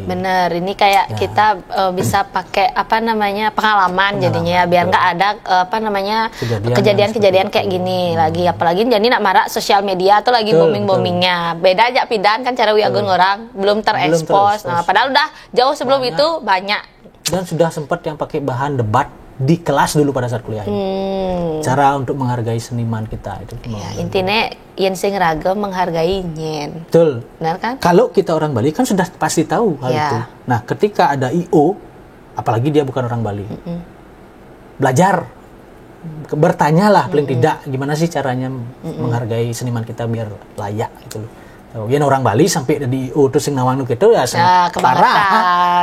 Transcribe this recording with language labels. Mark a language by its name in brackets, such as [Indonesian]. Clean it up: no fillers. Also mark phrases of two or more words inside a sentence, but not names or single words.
[Indonesian] Bener, ini kayak kita bisa pakai pengalaman jadinya ya, biar nggak ada kejadian-kejadian kayak gini lagi, apalagi jadi nak marak sosial media atau lagi booming-boomingnya. Beda aja pidan kan cara Wiagun orang belum terekspos. Nah, padahal udah jauh sebelum itu banyak. Dan sudah sempat yang pakai bahan debat di kelas dulu pada saat kuliah ini. Cara untuk menghargai seniman kita itu. Ya, intinya [Balinese] yen sing ragam menghargai nyen. [Indonesian] Betul. Benar kan? Kalau kita orang Bali kan sudah pasti tahu hal itu. Nah, ketika ada IO, apalagi dia bukan orang Bali, belajar, bertanyalah paling tidak gimana sih caranya menghargai seniman kita biar layak gitu loh. Yen orang Bali sampai di IO terus [Balinese] sing nawang [Indonesian] gitu ya parah.